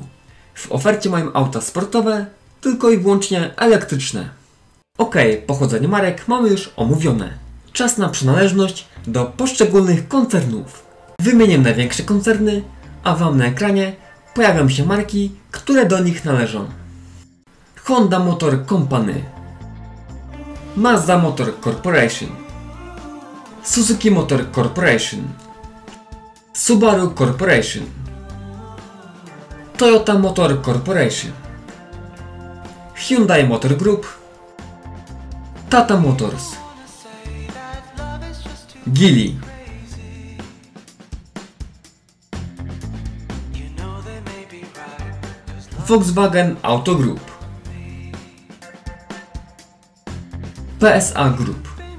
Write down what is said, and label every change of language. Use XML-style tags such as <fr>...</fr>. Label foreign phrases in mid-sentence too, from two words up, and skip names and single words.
<pl>W ofercie mają auta sportowe, tylko i wyłącznie elektryczne. Ok, pochodzenie marek mamy już omówione. Czas na przynależność do poszczególnych koncernów. Wymienię największe koncerny, a Wam na ekranie pojawią się marki, które do nich należą. Honda Motor Company, Mazda Motor Corporation, Suzuki Motor Corporation, Subaru Corporation, Toyota Motor Corporation, Hyundai Motor Group, Tata Motors, Geely, Volkswagen Auto Group, PSA Group,</pl>